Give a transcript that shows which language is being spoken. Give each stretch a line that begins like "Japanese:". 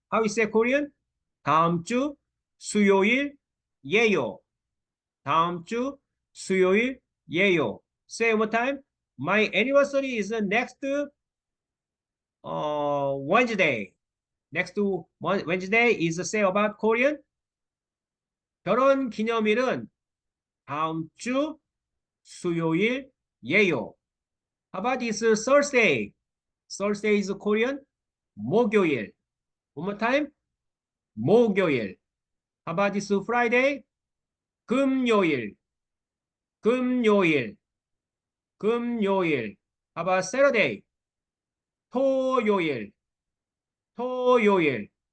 English: How you say Korean?
Korean: 다음 주 수요일이에요. 다음 주 수요일이에요.
English: Say one more time. My anniversary is next Wednesday. Next Wednesday is say about Korean.
Korean: 결혼 기념일은 다음 주 수요일이에요.
English: How about this Thursday? Thursday is Korean. 목요일. One more time. 목요일. How about this Friday? 금요일. 금요일. 금요일. How about Saturday? 토요일. 토요일.